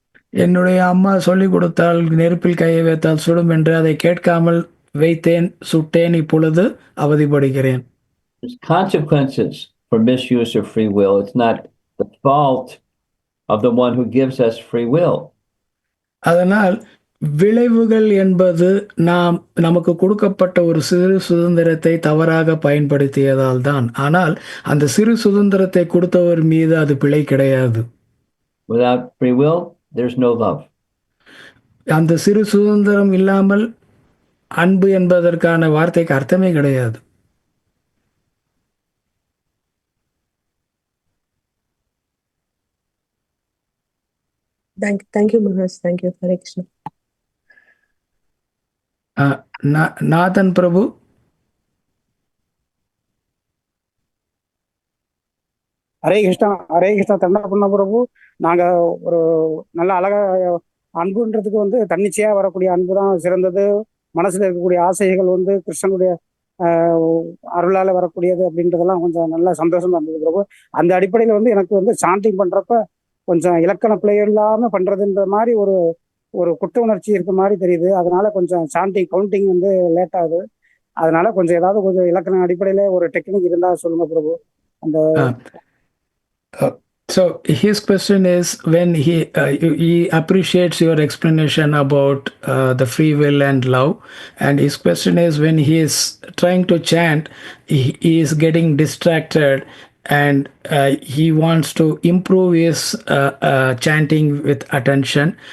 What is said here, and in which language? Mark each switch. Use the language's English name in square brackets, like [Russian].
[Tamil] என்னுடைய அம்மா சொல்லிக் கொடுத்தால் நெருப்பில் கையை வைத்தால் சுடும் என்று, அதை கேட்காமல் வைத்தேன், சுட்டேன், இப்பொழுது அவதிப்படுகிறேன். [English] There's consequences for misuse of free will. It's not the fault of the one who gives us free will. [Tamil] அதனால் விளைவுகள் என்பது நமக்கு கொடுக்கப்பட்ட ஒரு சிறு சுதந்திரத்தை தவறாக பயன்படுத்தியதால் தான். ஆனால் அந்த சிறு சுதந்திரத்தை கொடுத்தவர் மீது அது பிழை கிடையாது. [English] Without free will, there's no love. [Tamil] அந்த சிறு சுதந்திரம் இல்லாமல் அன்பு என்பதற்கான வார்த்தைக்கு அர்த்தமே கிடையாது. [English] Thank you, Maharaj. Thank you, Hare Krishna. [Tamil] நாதன் பிரபு. ஹரே கிருஷ்ணா தண்டபுண்ண பிரபு. நாங்க ஒரு நல்ல அழகா அன்புன்றதுக்கு தன்னிச்சையா வரக்கூடிய அன்பு தான் சிறந்தது. மனசுல இருக்கக்கூடிய ஆசைகள் கிருஷ்ணனுடைய அருளால வரக்கூடியது அப்படின்றதெல்லாம் கொஞ்சம் நல்ல சந்தோஷமா இருந்தது பிரபு. அந்த அடிப்படையில எனக்கு சாண்டிங் பண்றப்ப கொஞ்சம் இலக்கண பிழை இல்லாம பண்றதுன்ற மாதிரி ஒரு குற்ற உணர்ச்சி இருக்க மாதிரி தெரியுது. அதனால கொஞ்சம் சாண்டிங் கவுண்டிங் லேட் ஆகுது. அதனால கொஞ்சம் ஏதாவது கொஞ்சம் இலக்கண அடிப்படையில ஒரு டெக்னிக் இருந்தா சொல்லுங்க பிரபு. அந்த [English] So his question is, when he appreciates your explanation about the free will and love, and his question is, when he is trying to chant, he is getting distracted and he wants to improve his chanting with attention.